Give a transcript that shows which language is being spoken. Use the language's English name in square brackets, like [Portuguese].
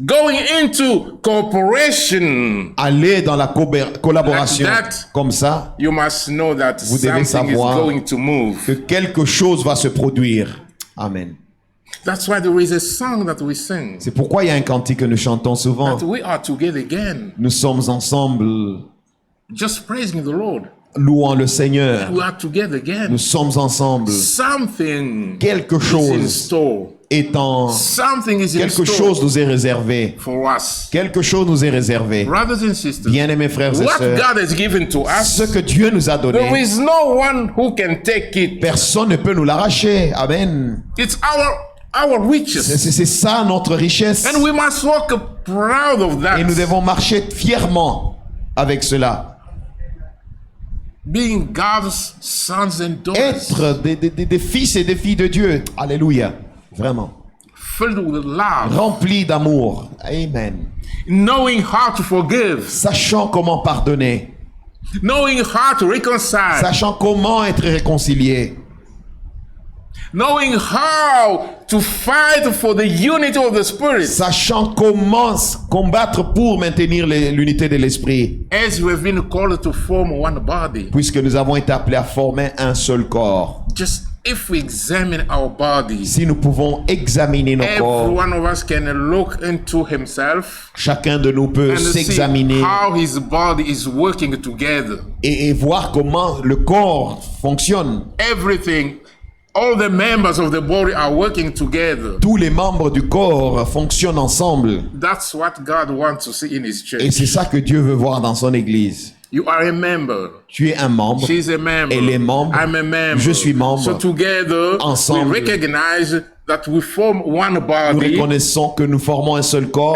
[English] going into cooperation, [French] aller dans la collaboration [English] Like that. [French] comme ça, [English] you must know that [French] Vous devez [English] something is [French] savoir [English] going to move. [French] que quelque chose va se produire. Amen. [English] That's why there is a song that we sing. [French] C'est pourquoi il y a un cantique que nous chantons souvent. [English] That we are together again, [French] Nous sommes ensemble, [English] just praising the Lord. [French] louant le Seigneur. [English] We are together again. [French] Nous sommes ensemble. [English] Something [French] Quelque [English] is in [French] chose [English] store. [French] étant, [English] Something is in [French] quelque [English] store [French] chose nous est réservé. [English] for us. [French] Quelque chose nous est réservé. [English] Brothers and sisters, [French] Bien-aimés frères et [English] what [French] sœurs, [English] God has given to [French] ce [English] us, [French] que Dieu nous a [English] there [French] donné, [English] is no one who can take it. [French] personne ne peut nous l'arracher. Amen. [English] It's our riches. [French] C'est ça notre richesse. [English] And we must walk proud of [French] Et nous [English] that. [French] devons marcher fièrement avec cela. [English] Being God's sons and daughters, [French] Être des fils et des filles de Dieu. Alléluia. Vraiment. [English] filled with love, [French] Remplis d'amour. Amen. [English] knowing how to forgive, [French] Sachant comment pardonner. [English] knowing how to reconcile, [French] Sachant comment être réconcilié. [English] knowing how to fight for the unity of the Spirit. [French] Sachant comment combattre pour maintenir l'unité de l'esprit. [English] As we have been called to form one body, [French] Puisque nous avons été appelés à former un seul corps. [English] just if we examine our bodies, [French] Si nous pouvons examiner nos [English] every [French] corps, [English] one of us can look into himself [French] chacun de nous peut [English] and see [French] s'examiner [English] how his body is working together. [French] et voir comment le corps fonctionne. [English] Everything, all the members of the body are working together. [French] Tous les membres du corps fonctionnent ensemble. [English] That's what God wants to see in His [French] Et c'est [English] church. [French] ça que Dieu veut voir dans son église. [English] You are a member. [French] Tu es un membre. [English] She's a member. [French] Elle est membre. [English] I'm a member. [French] Je suis membre. [English] So together, [French] Ensemble. [English] we recognize that we form one [French] Nous [English] body, [French] reconnaissons que nous formons un seul corps